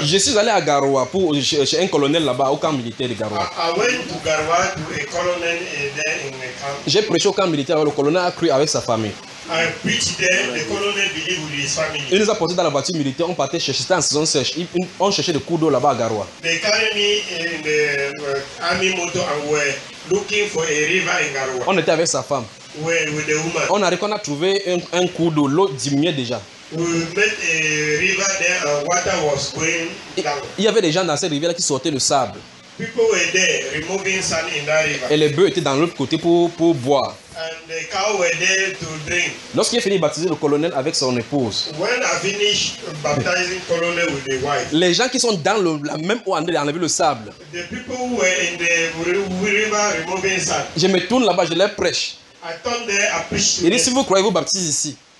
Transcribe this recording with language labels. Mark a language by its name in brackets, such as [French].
[French] Je suis allé à Garoua pour chez un colonel là-bas au camp militaire de Garoua. [English] I went to Garoua to a colonel there in the camp. [French] J'ai prêché au camp militaire, le colonel a cru avec sa famille. [English] I preached there, the colonel believed with his family. [French] Il nous a porté dans la voiture militaire, on partait chercher, c'était en saison sèche, on cherchait des cours d'eau là-bas à Garoua. [English] They carried me in the army motor and were looking for a river in Garoua. [French] On était avec sa femme. [English] With the woman. [French] On arrive, on a trouvé un cours d'eau, l'eau diminuait déjà. [English] We met a river there and water was going down. [French] Il y avait des gens dans cette rivière qui sortaient le sable. [English] People were there removing sand in that river. [French] Et les bœufs étaient dans l'autre côté pour boire. [English] And the cows were there to drink. [French] Lorsqu'il a fini de baptiser le colonel avec son épouse. [English] When I finished baptizing colonel with the wife. [French] Les gens qui sont dans la même eau en train d'enlever le sable. [English] The people who were in the river removing sand. [French] Je me tourne là-bas, je leur prêche. [English] I turned there, I preached to [French] them. Il dit, si vous croyez, vous baptisez ici.